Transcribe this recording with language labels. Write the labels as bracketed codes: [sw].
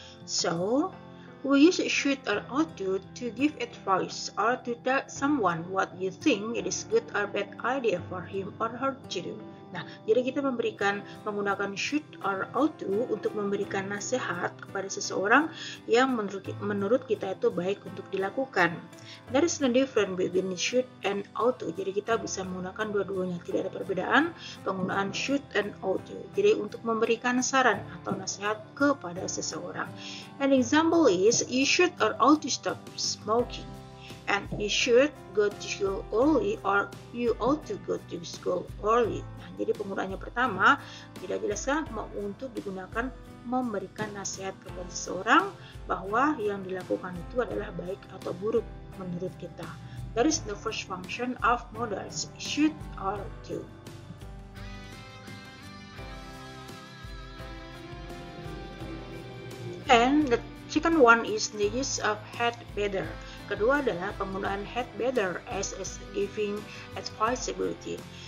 [en] So we use should or ought to give advice or to tell someone what you think it is good or bad idea for him or her to do. [id] Nah, jadi kita menggunakan should or ought to untuk memberikan nasihat kepada seseorang yang menurut kita itu baik untuk dilakukan. [en] That is the difference between should and ought to. [id] Jadi kita bisa menggunakan dua-duanya, tidak ada perbedaan penggunaan should and ought to. Jadi untuk memberikan saran atau nasihat kepada seseorang. [en] An example is you should or ought to stop smoking. And you should go to school early or you ought to go to school early. [id] Nah, jadi penggunaannya pertama tidak jelaskan untuk digunakan memberikan nasihat kepada seseorang bahwa yang dilakukan itu adalah baik atau buruk menurut kita. [en] That is the first function of modals, should or to. And the second one is the use of had better. [id] Kedua adalah penggunaan [en] had better as giving advisability.